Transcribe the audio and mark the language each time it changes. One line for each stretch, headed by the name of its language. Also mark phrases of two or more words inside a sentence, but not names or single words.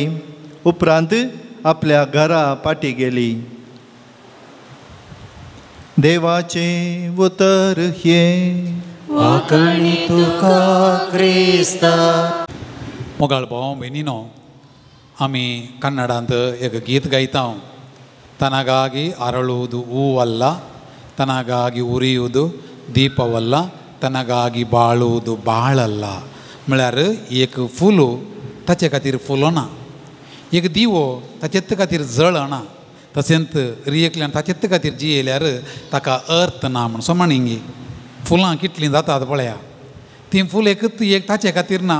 Konkani: उपरांत आपल्या घरा पाटी गेली. देवाचे उतर हे वाकणी तुका क्रिस्ता. मोगाळ भाव भयणीनो, आमी कन्नडांत एक गीत गायता.
Kannada: ತನಗಾಗಿ ಅರಳುವುದು ಹೂವಲ್ಲ, ತನಗಾಗಿ ಉರಿಯುವುದು ದೀಪವಲ್ಲ, ತನಗಾಗಿ ಬಾಳುವುದು ಬಾಳಲ್ಲ.
Konkani: म्हळ्यार एक फूल ताचे खातीर फुलोना, एक दिवो ताचेत खातीर जळना, तशेंच रियेकल्यान ताचेत खातीर जियेल्यार ताका अर्थ ना म्हण. सो म्हणिंगी फुलां कितलीं जातात पळया. तीं फूल एकच एक ताचे खातीर ना.